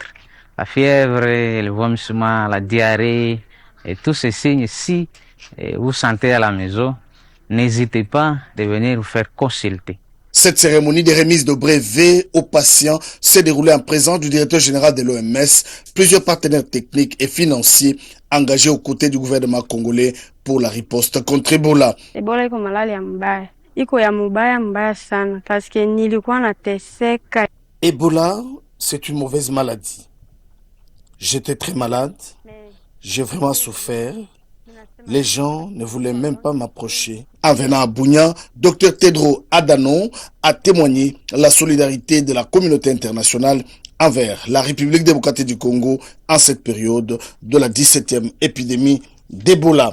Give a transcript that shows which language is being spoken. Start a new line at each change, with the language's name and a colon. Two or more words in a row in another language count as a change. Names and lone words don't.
French: La fièvre, le vomissement, la diarrhée, et tous ces signes, si vous sentez à la maison, n'hésitez pas de venir vous faire consulter. Cette cérémonie de remise de brevets aux patients s'est déroulée en présence du directeur général de l'OMS, plusieurs partenaires techniques et financiers engagés aux côtés du gouvernement congolais pour la riposte contre Ebola.
Swahili: Ebola iko malaria mbaya. Iko ya mbaya sana
French: parce que
Swahili: nilikuwa nateseka.
French: Ebola, c'est une mauvaise maladie. J'étais très malade. J'ai vraiment souffert. Les gens ne voulaient même pas m'approcher. En venant à Bunia, Dr Tedros Adhanom a témoigné la solidarité de la communauté internationale envers la République démocratique du Congo en cette période de la 17e épidémie d'Ebola.